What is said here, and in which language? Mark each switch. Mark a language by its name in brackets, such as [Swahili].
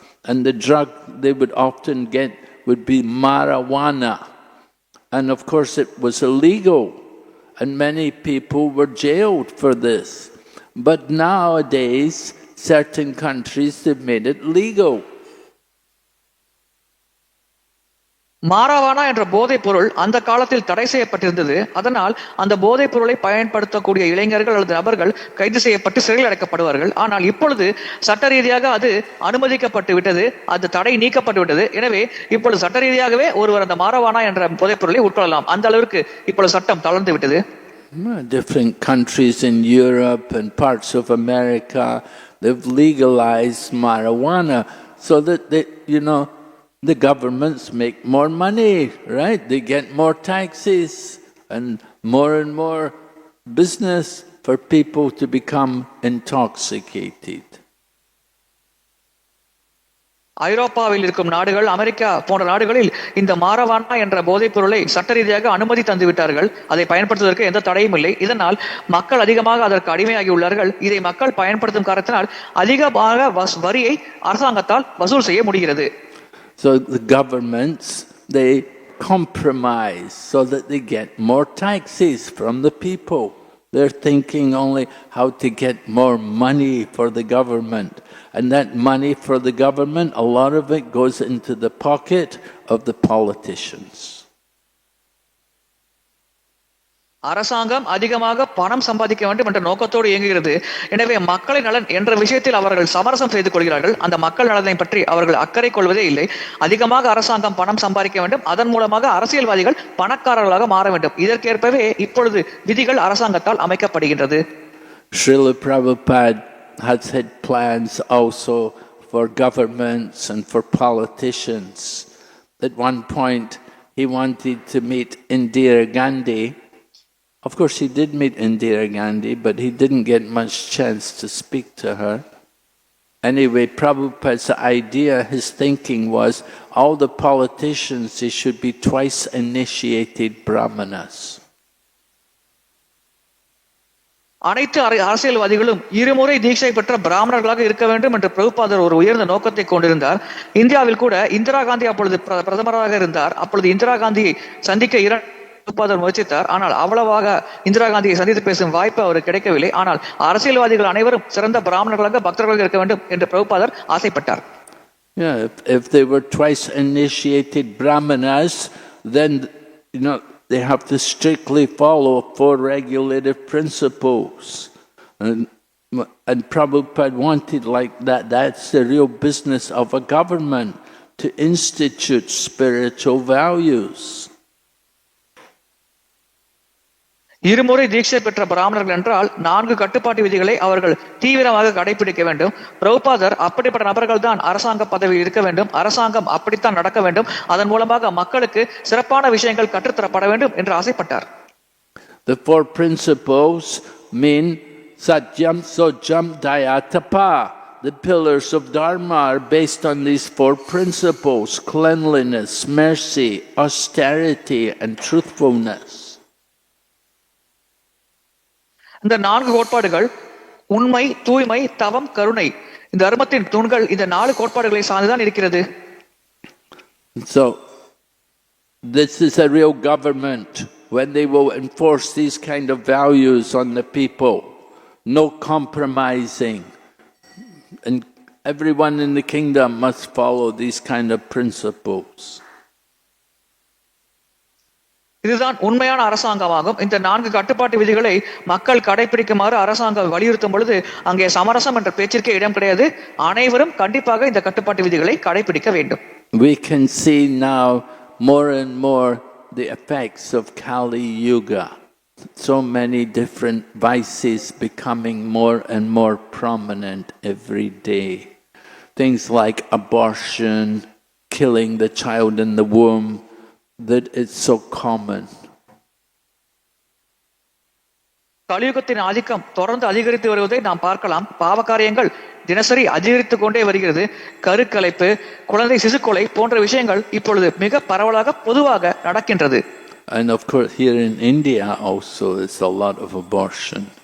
[English] And the drug they would often get would be marijuana. And of course it was illegal. And many people were jailed for this. But nowadays, certain countries have made it legal. [Tamil] மாரவானா என்ற போதைப் பொருள் அந்த காலத்தில் தடை செய்யப்பட்டிருந்தது. அதனால் அந்த போதைப் பொருளை பயன்படுத்தக்கூடிய இளைஞர்கள் அல்லது நபர்கள் கைது செய்யப்பட்டு சிறையில் அடைக்கப்படுவார்கள். ஆனால் இப்பொழுது சட்ட ரீதியாக அது அனுமதிக்கப்பட்டு விட்டது, அது தடை நீக்கப்பட்டு விட்டது. எனவே இப்பொழுது சட்ட ரீதியாகவே ஒருவர் அந்த மாரவானா என்ற போதைப் பொருளை உட்கொள்ளலாம். அந்த அளவிற்கு இப்பொழுது சட்டம் தளர்ந்து விட்டது. [English] Different countries in Europe and parts of America, they've legalized marijuana so that the governments make more money, right? They get more taxes and more business for people to become intoxicated. [Tamil] ஐரோப்பாவில் இருக்கும் நாடுகள், America போன்ற நாடுகளில் இந்த மாரவானா என்ற போதைப் பொருளை சட்ட ரீதியாக அனுமதி தந்து விட்டார்கள். அதை பயன்படுத்துவதற்கு எந்த தடையும் இல்லை. இதனால் மக்கள் அதிகமாக அதற்கு அடிமையாகி உள்ளார்கள். இதை மக்கள் பயன்படுத்தும் காரணத்தினால் அதிகமாக வரியை அரசாங்கத்தால் வசூல் செய்ய முடிகிறது. [English] So the governments, they compromise so that they get more taxes from the people. They're thinking only how to get more money for the government. And that money for the government, a lot of it goes into the pocket of the politicians. [Tamil] அரசாங்கம் அதிகமாக பணம் சம்பாதிக்க வேண்டும் என்ற நோக்கத்தோடு இயங்குகிறது. எனவே மக்களின் நலன் என்ற விஷயத்தில் அவர்கள் சமரசம் செய்து கொள்கிறார்கள். அந்த மக்கள் நலனை பற்றி அவர்கள் அக்கறை கொள்வதே இல்லை. அதிகமாக அரசாங்கம் பணம் சம்பாதிக்க வேண்டும், அதன் மூலமாக அரசியல்வாதிகள் பணக்காரர்களாக மாற வேண்டும். இதற்கேற்பவே இப்பொழுது விதிகள் அரசாங்கத்தால் அமைக்கப்படுகின்றது. [English] Srila Prabhupada has had plans also for governments and for politicians. At one point he wanted to meet Indira Gandhi. Of course, he did meet Indira Gandhi, but he didn't get much chance to speak to her. Anyway, Prabhupada's idea, his thinking was, all the politicians, they should be twice initiated brahmanas. [Tamil] அனைத்து அரசியல்வாதிகளும் இருமுறை தீட்சை பெற்ற பிராமணர்களாக இருக்க வேண்டும் என்று பிரபுபாதர் ஒரு உயர்ந்த நோக்கத்தை கொண்டிருந்தார். இந்தியாவில் கூட இந்திரா காந்தி அப்பொழுது பிரதமராக இருந்தார். அப்பொழுது இந்திரா காந்தியை சந்திக்க பிரபுபாதர் முயற்சித்தார். ஆனால் அவ்வளவாக இந்திரா காந்தியை சந்தித்து பேசும் வாய்ப்பு அவருக்கு கிடைக்கவில்லை. ஆனால் அரசியல்வாதிகள் அனைவரும் சிறந்த பிராமணர்களாக பக்தர்களாக இருக்க வேண்டும் என்று பிரபுபாதர் ஆசைப்பட்டார். [English] Yeah, if they were twice initiated brahmanas, then they have to strictly follow 4 regulative principles. And Prabhupada wanted like that. That's the real business of a government, to institute spiritual values. [Tamil] இருமுறை தீட்சை பெற்ற பிராமணர்கள் என்றால் 4 கட்டுப்பாட்டு விதிகளை அவர்கள் தீவிரமாக கடைபிடிக்க வேண்டும். பிரபுபாதர் அப்படிப்பட்ட நபர்கள் தான் அரசாங்க பதவியில் இருக்க வேண்டும், அரசாங்கம் அப்படித்தான் நடக்க வேண்டும், அதன் மூலமாக மக்களுக்கு சிறப்பான விஷயங்கள் கற்றுத்தரப்பட வேண்டும் என்று ஆசைப்பட்டார். [English] The 4 principles mean Satyam, Sojam, Dayatapa. The pillars of Dharma are based on these 4 principles: cleanliness, mercy, austerity, and truthfulness. [Tamil] இந்த 4 கோட்பாடுகள் உண்மை, தூய்மை, தவம், கருணை, இந்த தர்மத்தின் தூண்கள் இந்த 4 கோட்பாடுகளை சார்ந்துதான் இருக்கிறது. [English] So this is a real government when they will enforce these kind of values on the people. No compromising, and everyone in the kingdom must follow these kind of principles. [Tamil] இதுதான் உண்மையான அரசாங்கமாகும். இந்த 4 கட்டுப்பாட்டு விதிகளை மக்கள் கடைபிடிக்குமாறு அரசாங்கம் வலியுறுத்தும் பொழுது அங்கே சமரசம் என்ற பேச்சிற்கே இடம் கிடையாது. அனைவரும் கண்டிப்பாக இந்த கட்டுப்பாட்டு விதிகளை கடைபிடிக்க வேண்டும். [English] We can see now more and more the effects of Kali Yuga. So many different vices becoming more and more prominent every day. Things like abortion, killing the child in the womb, that it's so common. [Tamil] கலியுகத்தின் ஆதிக்கம் தொடர்ந்து அதிகரித்து வருவதை நாம் பார்க்கலாம். பாவகாரியங்கள் தினசரி அதிகரித்துக் கொண்டே வருகிறது. கருக்கலைப்பு, குழந்தை சிசுக்கொலை போன்ற விஷயங்கள் இப்பொழுது மிக பரவலாக பொதுவாக நடக்கின்றது. [English] And of course here in India also there's a lot of abortion.